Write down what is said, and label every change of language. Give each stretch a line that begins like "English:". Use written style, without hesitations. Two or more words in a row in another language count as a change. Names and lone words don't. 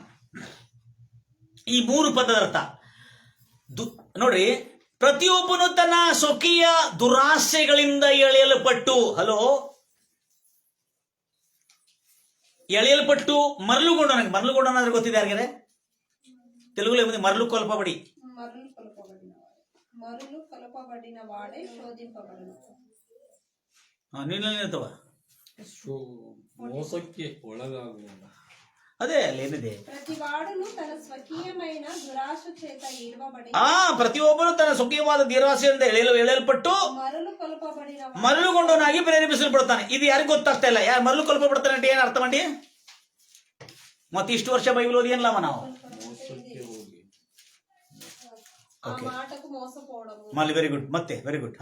Kannada: ಈ 3 ಪದದ ಅರ್ಥ ನೋಡ್ರಿ. ಪ್ರತಿಯೊಬ್ಬನು ತನ್ನ ಸ್ವಕೀಯ ದುರಾಸೆಗಳಿಂದ ಎಳೆಯಲ್ಪಟ್ಟು, ಎಳೆಯಲ್ಪಟ್ಟು ಮರಳುಗೊಂಡವನಾದ್ರೆ ಗೊತ್ತಿದೆ ಯಾರಿಗಾರೆ?
Telugu: తెలుగులో మరలు కొలపబడి వాడే శోధింపబడును.
Kannada: ನೀನೇನಂತವ? ಮೋಸಕ್ಕೆ ಒಳಗಾಗುವ. ಅದೇ ಅಲ್ಲೇನಿದೆ?
Telugu: ప్రతివాడును తన స్వకీయమైన దురాశ చేత ఈడవబడి,
Kannada: ಪ್ರತಿಯೊಬ್ಬನು ತನ್ನ ಸ್ವಕೀಯವಾದ ದುರಾಸೆಯಿಂದ ಎಳೆಯಲ್ಪಟ್ಟು ಮರಳುಗೊಂಡವನಾಗಿ ಪ್ರೇರೇಪಿಸಲ್ಪಡ್ತಾನೆ. ಇದು ಯಾರಿಗೂ ಗೊತ್ತಾಗ್ತಾ ಇಲ್ಲ. ಯಾರು ಮರಳು ಕೊಲ್ಪಬಿಡ್ತಾನೆ ಅಂತ ಏನು ಅರ್ಥ ಮಾಡಿ? ಮತ್ತೆ ಇಷ್ಟು ವರ್ಷ ಬೈಬಲ್ ಓದಿ ಏನ್ಲಮ್ಮ ನಾವು?
English: ಮಲ್ಲಿ very good. ಮತ್ತೆ very good.